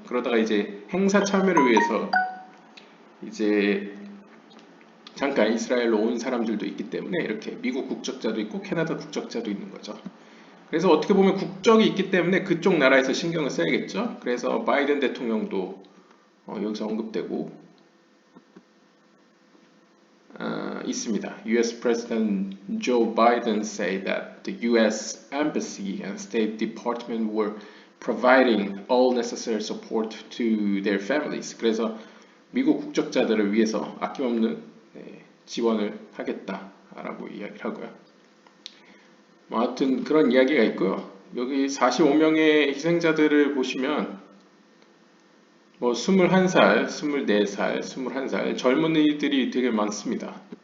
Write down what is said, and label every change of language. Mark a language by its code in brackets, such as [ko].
[ko] 그러다가 이제 행사 참여를 위해서 이제 잠깐 이스라엘로 온 사람들도 있기 때문에 이렇게 미국 국적자도 있고 캐나다 국적자도 있는 거죠. 그래서 어떻게 보면 국적이 있기 때문에 그쪽 나라에서 신경을 써야겠죠. 그래서 바이든 대통령도 여기서 언급되고 있습니다. [en] U.S. President Joe Biden said that the U.S. Embassy and State Department were providing all necessary support to their families. [ko] 그래서 미국 국적자들을 위해서 아낌없는 지원을 하겠다라고 이야기를 하고요. 하여튼 그런 이야기가 있고요. 여기 45명의 희생자들을 보시면 뭐 21살, 24살, 21살 젊은이들이 되게 많습니다.